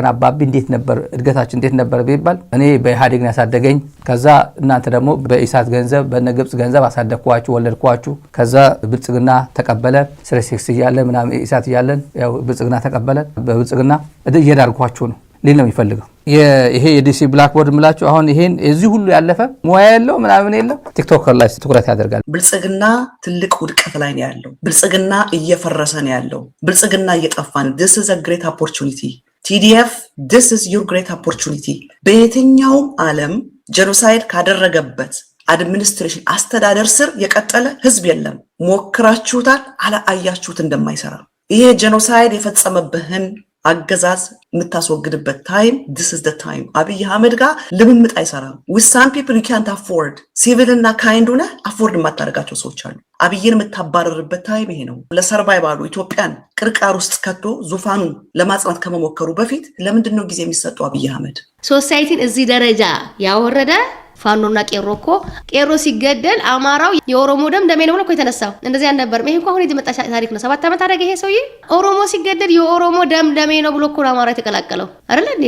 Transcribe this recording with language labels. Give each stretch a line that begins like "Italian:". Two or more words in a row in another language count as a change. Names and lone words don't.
Amharic: አባቢ እንዴት ነበር እድገታችን እንዴት ነበር ቢባል እኔ በኢህአዴግ ነው ያሳደገኝ። ከዛ እናንተ ደግሞ በኢሳት ገንዘብ በነ ግብጽ ገንዘብ አሳደግኳችሁ ወለድኳችሁ። ከዛ ብልጽግና ተቀበለ ስለ ሴክስ እያለ ምናምን ኢሳት እያለን ያው ብልጽግና ተቀበለ። በብልጽግና እየዳርኳችሁ ነው ሊል ነው የሚፈልገው። ይሄ የዲሲ ብላክቦርድ ምላችሁ አሁን ይሄን እዚህ ሁሉ ያለፈ ሙያ ያለው ምናምን የለም ቲክቶከር ላይ ትኩረት ያደርጋል። ብልጽግና ትልቅ ውድቀት ላይ ነው ያለው። ብልጽግና እየፈረሰ ነው ያለው። ብልጽግና እየጠፋ ነው።
English: this is a great opportunity TDF this is your great opportunity።
Amharic: በየትኛውም ዓለም ጄኖሳይድ ካደረገበት አድሚኒስትሬሽን አስተዳደር ስር የቀጠለ ህዝብ የለም። ሞክራችሁታል፣ አላያችሁት እንደማይሰራ። ይሄ ጄኖሳይድ የፈጸመብህን አገዛዝ የምታስወግድበት ታይም
English: this is the time።
Amharic: አብይ አህመድ ጋር ልምምጥ አይሰራም።
English: with some people you can't afford
Amharic: ሲቪል እና ካይንድ ሆነ አፎርድ የማታደርጋቸው ሰዎች አሉ። አብይን የምታባረርበት ታይም ይሄ ነው። ለሰርቫይቫሉ ኢትዮጵያን ቅርቃር ውስጥ ከቶ ዙፋኑን ለማጽናት ከመሞከሩ በፊት ለምንድን ነው ጊዜ የሚሰጠው? አብይ አህመድ ሶሳይቲን እዚህ ደረጃ ያወረደ ፋኖና ቄሮ እኮ ቄሮ ሲገደል አማራው የኦሮሞ ደም ደሜ ነው ብሎ እኮ የተነሳው እንደዚህ አልነበረም። ይሄ እንኳን አሁን የመጣ ታሪክ ነው። 7 ዓመት አደረገ ይሄ ሰውዬ። ኦሮሞ ሲገደል የኦሮሞ ደም ደሜ ነው ብሎ እኮ አማራ የተቀላቀለው አይደል እንዴ?